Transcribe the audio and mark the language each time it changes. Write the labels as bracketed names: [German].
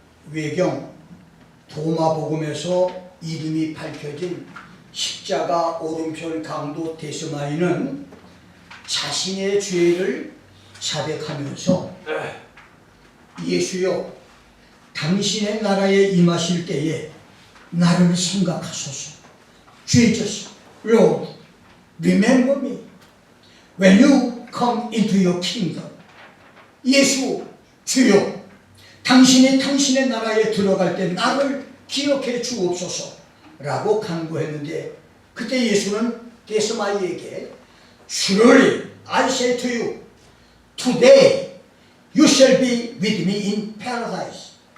[Korean] 외경 도마복음에서 이름이 밝혀진 십자가 오른편 강도 데스마이는 자신의 죄를 자백하면서 예수여, 당신의 나라에 임하실 때에 나를 생각하소서. [English] Jesus, Lord, remember me when you come into your kingdom. [Korean] 예수, 주여, 당신이 당신의 나라에 들어갈 때 나를 기억해 주옵소서 라고 간구했는데, 그때 예수는 데스마이에게 [English] Surely I say to you, today you shall be with me in paradise.